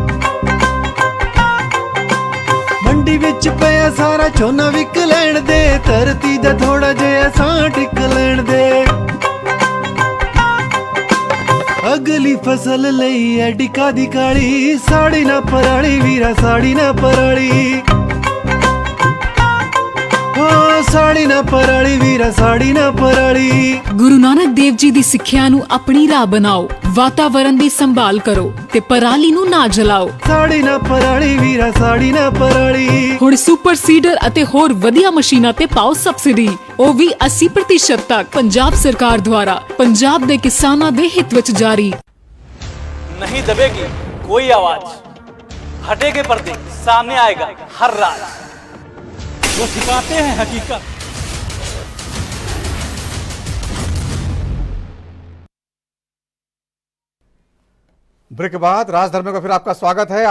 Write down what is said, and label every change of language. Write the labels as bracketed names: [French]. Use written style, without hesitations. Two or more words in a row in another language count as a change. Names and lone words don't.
[Punjabi] ਮੰਡੀ ਵਿੱਚ ਪਿਆ ਸਾਰਾ ਝੋਨਾ ਵਿਕ ਲੈਣ ਦੇ, ਧਰਤੀ ਦਾ ਥੋੜ੍ਹਾ ਜਿਹਾ ਸਾਹ ਟਿਕ ਲੈਣ ਦੇ। ਅਗਲੀ ਫ਼ਸਲ ਲਈ ਏਡੀ ਕਾਹਦੀ ਕਾਹਲੀ, ਸਾੜੀਂ ਨਾ ਪਰਾਲੀ ਵੀਰਾ ਸਾੜੀਂ ਨਾ ਪਰਾਲੀ, ਹੋ ਸਾੜੀਂ ਨਾ ਪਰਾਲੀ ਵੀਰਾ ਸਾੜੀਂ ਨਾ ਪਰਾਲੀ। गुरु नानक देव जी ਦੀ ਸਿੱਖਿਆ ਨੂੰ ਆਪਣੀ ਰਾਹ ਬਣਾਓ, ਵਾਤਾਵਰਣ ਦੀ ਸੰਭਾਲ ਕਰੋ ਤੇ ਪਰਾਲੀ ਨੂੰ ਨਾ ਜਲਾਓ। ਸਾੜੀਂ ਨਾ ਪਰਾਲੀ ਵੀਰਾ ਸਾੜੀਂ ਨਾ ਪਰਾਲੀ। ਹੁਣ ਸੁਪਰ ਸੀਡਰ ਅਤੇ ਹੋਰ ਵਧੀਆ ਮਸ਼ੀਨਾਂ ਤੇ ਪਾਓ ਸਬਸਿਡੀ, ਉਹ ਵੀ 80% ਤੱਕ। ਪੰਜਾਬ ਸਰਕਾਰ ਦੁਆਰਾ ਪੰਜਾਬ ਦੇ ਕਿਸਾਨਾਂ ਦੇ ਹਿੱਤ ਵਿੱਚ ਜਾਰੀ। [Hindi] नहीं दबेगी कोई आवाज, हटेगे पर्दे सामने आएगा हर राज, वो सिखाते हैं हकीकत। ब्रेक के बाद राजधर्म का फिर आपका स्वागत है।